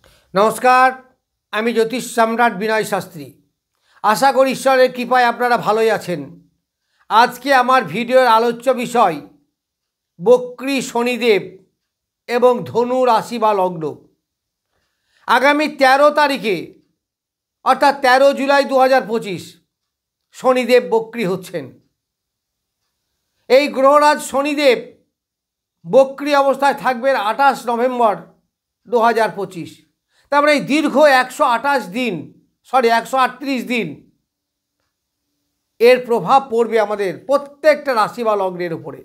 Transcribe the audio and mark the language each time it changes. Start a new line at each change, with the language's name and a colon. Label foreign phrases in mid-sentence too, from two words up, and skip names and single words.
Bangla: নমস্কার আমি জ্যোতিষ সম্রাট বিনয় শাস্ত্রী আশা করি ঈশ্বরের কৃপায় আপনারা ভালোই আছেন। আজ কে আমার ভিডিওর আলোচ্য বিষয় বক্রী শনিদেব এবং ধনু রাশি বা লগ্ন। আগামী 13 তারিখে অর্থাৎ 13 জুলাই 2025 শনিদেব বক্রী হচ্ছেন। এই গ্রহরাজ শনিদেব বক্রী অবস্থায় থাকবেন 28 নভেম্বর 2025। তারপরে এই দীর্ঘ 128 দিন 138 দিন এর প্রভাব পড়বে আমাদের প্রত্যেকটা রাশি বা লগ্নের উপরে।